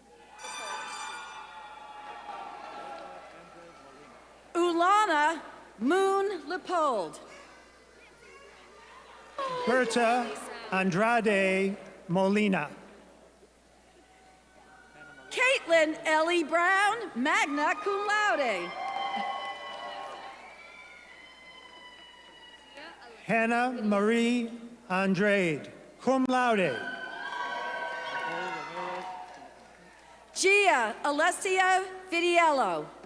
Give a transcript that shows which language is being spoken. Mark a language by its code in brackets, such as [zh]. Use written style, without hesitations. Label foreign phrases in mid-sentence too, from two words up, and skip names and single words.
[la] Ulana Moon Leopold. Berta Andrade Molina. Caitlin Ellie Brown, magna cum laude. Hannah Marie Andrade, cum laude. Gia Alessia Vidiello.